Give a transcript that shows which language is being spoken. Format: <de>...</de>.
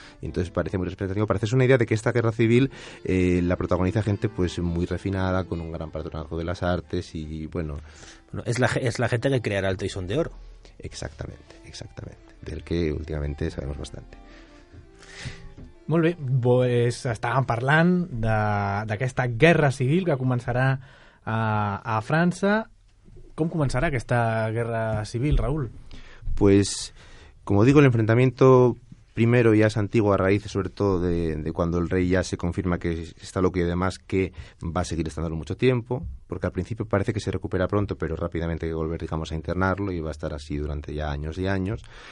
<es>Y entonces parece muy representativo, para hacerse una idea de que esta guerra civil la protagoniza gente pues muy refinada, con un gran patronazgo de las artes y bueno, es la gente que creará el Toisón de Oro. Exactamente, del que últimamente sabemos bastante.</es> <ca>Molt bé, pues estàvem parlant d'aquesta guerra civil que començarà a França. Com començarà aquesta guerra civil, Raúl?</ca> <es>Pues, como digo, el enfrentamiento primero ya es antiguo a raíz sobre todo de cuando el rey ya se confirma que está loco y además que va a seguir estando mucho tiempo, porque al principio parece que se recupera pronto, pero rápidamente hay que volver, digamos, a internarlo y va a estar así durante ya años y años.</es>